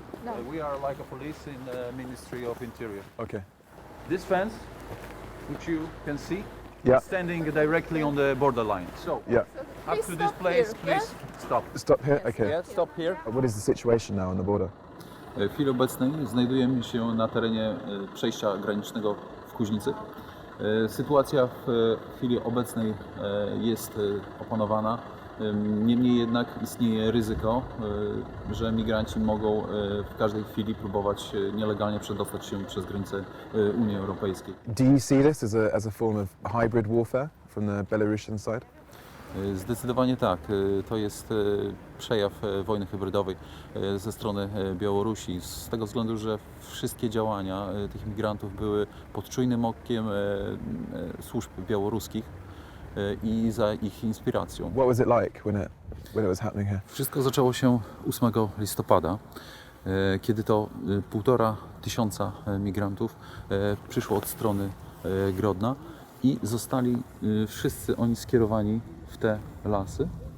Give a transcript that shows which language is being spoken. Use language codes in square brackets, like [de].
[en] No, we are like a police in the Ministry of Interior. Okay. This fence, which you can see, Yeah. is standing directly on the borderline. So, Yeah. up to this place, please stop. Stop here? Okay. Yeah, stop here. What is the situation now on the border? [pl] W chwili obecnej znajdujemy się na terenie przejścia granicznego w Kuźnicy. Sytuacja w chwili obecnej jest opanowana, niemniej jednak istnieje ryzyko, że migranci mogą w każdej chwili próbować nielegalnie przedostać się przez granicę Unii Europejskiej. [en] Do you see this as a form of hybrid warfare from the Belarusian side? [pl] Zdecydowanie tak. To jest przejaw wojny hybrydowej ze strony Białorusi, z tego względu, że wszystkie działania tych migrantów były pod czujnym okiem służb białoruskich i za ich inspiracją. [en] What was it like when it was happening here? [pl] Wszystko zaczęło się 8 listopada, kiedy to 1500 migrantów przyszło od strony Grodna i zostali wszyscy oni skierowani w te lasy.